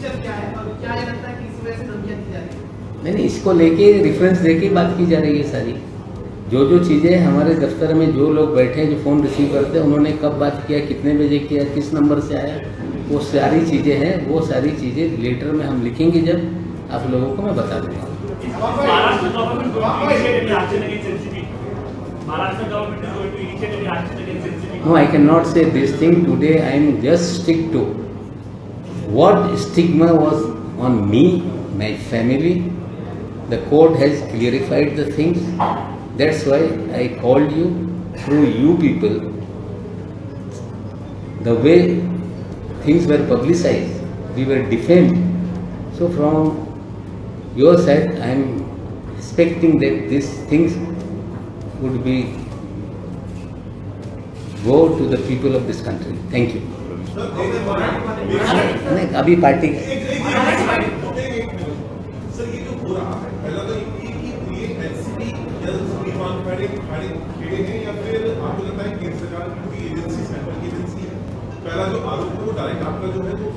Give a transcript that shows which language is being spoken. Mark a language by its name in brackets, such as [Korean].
[Hindi] नहीं, इसको लेके रेफरेंस देके बात की जा रही है सारी। जो जो चीज़ें हमारे दफ्तर में जो लोग बैठे हैं, जो फ़ोन रिसीव करते हैं, उन्होंने कब बात किया, कितने बजे किया, किस नंबर से आया, वो सारी चीज़ें हैं। वो सारी चीज़ें लेटर में हम लिखेंगे, जब आप लोगों को मैं बता दूँगा। [English] Maharashtra government is going to initiate any action against NCB. Maharashtra government is going to initiate any action against NCB. No, I cannot say this thing today. I am just stick to what stigma was on me, my family. The court has clarified the things. That's why I called you through you people. The way things were publicized, we were defamed. So from your side, I am expecting that these things would be go to the people of this country. Thank you. [Hindi] नहीं, अभी party sir ये जो हो रहा है पहला तो ये एनसीबी या संविधान खड़े हैं या फिर आपको लगता है केंद्र सरकार की एजेंसी सेंट्रल की एजेंसी है? पहला जो आरोप है वो डायरेक्ट आपका जो है वो